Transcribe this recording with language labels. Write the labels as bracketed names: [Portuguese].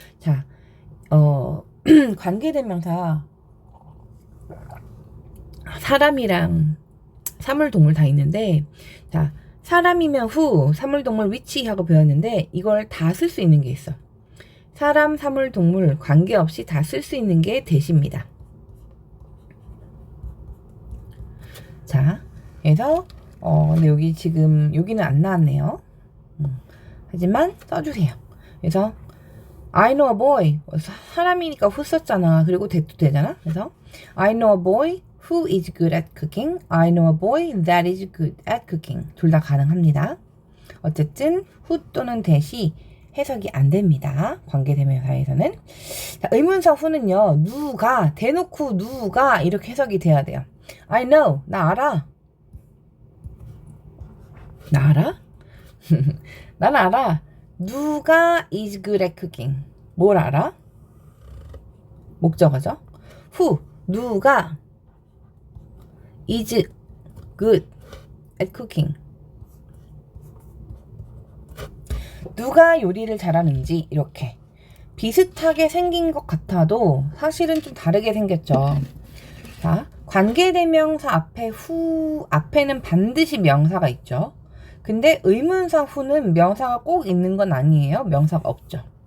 [Korean] 자, 관계대명사 사람이랑 사물동물 다 있는데 자, 사람이면 who, 사물동물 which 하고 배웠는데 이걸 다 쓸 수 있는 게 있어. 사람, 사물동물 관계없이 다 쓸 수 있는 게 that입니다. 자, 그래서 근데 여기 지금 여기는 안 나왔네요. 하지만 써주세요. [English] 그래서 I know a boy. [Korean] 사람이니까 who 썼잖아. 그리고 that도 되잖아. [English] 그래서 I know a boy who is good at cooking. I know a boy that is good at cooking. [Korean] 둘 다 가능합니다. 어쨌든 who 또는 that이 해석이 안 됩니다. 관계대명사에서는. 자, 의문사 who는요. 누가 대놓고 누가 이렇게 해석이 돼야 돼요. [English] I know. [Korean] 나 알아. 나 알아? 난 알아. 누가 [English] is good at cooking. [Korean] 뭘 알아? 목적어죠. who. 누가 [English] is good at cooking. [Korean] 누가 요리를 잘하는지 이렇게 비슷하게 생긴 것 같아도 사실은 좀 다르게 생겼죠. 자, 관계대명사 앞에 who 앞에는 반드시 명사가 있죠. 근데 의문사 who는 명사가 꼭 있는 건 아니에요. 명사가 없죠.